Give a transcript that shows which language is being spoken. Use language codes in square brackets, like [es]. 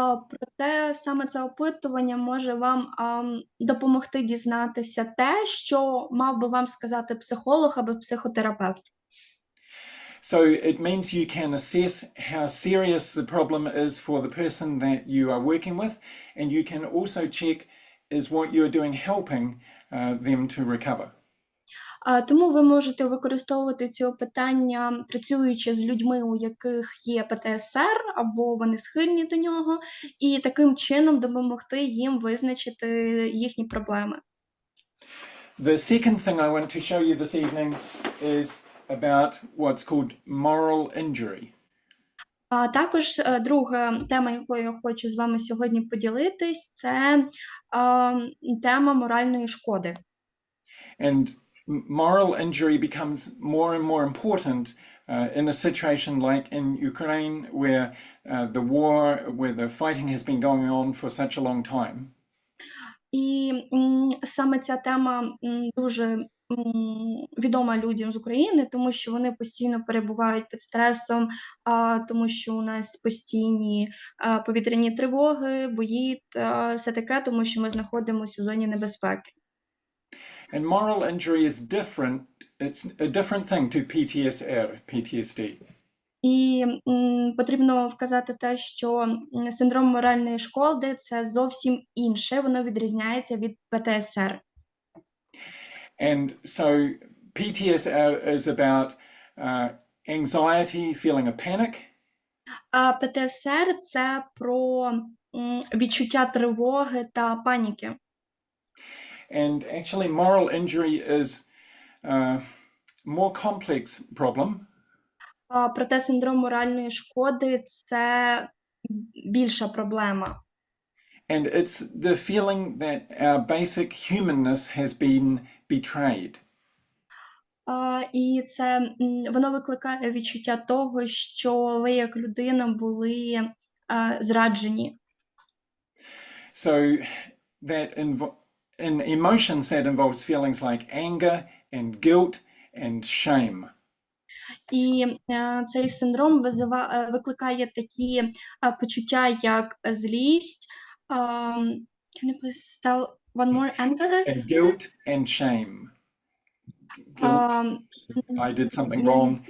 [uk] Проте саме це опитування може вам допомогти дізнатися те, що мав би вам сказати психолог або психотерапевт. [en] So it means you can assess how serious the problem is for the person that you are working with, and you can also check is what you're doing helping them to recover. [uk] Тому ви можете використовувати ці питання, працюючи з людьми, у яких є ПТСР, або вони схильні до нього, і таким чином допомогти їм визначити їхні проблеми. [en] The second thing I want to show you this evening is about what's called moral injury. [uk] Також друга тема, якою я хочу з вами сьогодні поділитись, це тема моральної шкоди. [en] And moral injury becomes more and more important in a situation like in Ukraine, where where the fighting has been going on for such a long time. [uk] І саме ця тема дуже відома людям з України, тому що вони постійно перебувають під стресом, тому що у нас постійні повітряні тривоги, бої та все таке, тому що ми знаходимося у зоні небезпеки. [en] And moral injury is different. It's a different thing to PTSD. [uk] І потрібно вказати те, що синдром моральної шкоди – це зовсім інше, воно відрізняється від ПТСР. [en] And so PTSR is about anxiety, feeling of panic. [uk] ПТСР – це про відчуття тривоги та паніки. [en] And actually moral injury is a more complex problem. [uk] Проте синдром моральної шкоди – це більша проблема. [en] And it's the feeling that our basic humanness has been betrayed. [uk] І це воно викликає відчуття того, що ви як людина були зраджені. [en] So that in emotions that involves feelings like anger and guilt and shame. [uk] І цей синдром викликає такі почуття, як злість. [en] Can you please spell one more? Anger? And guilt and shame. Guilt, I did something wrong.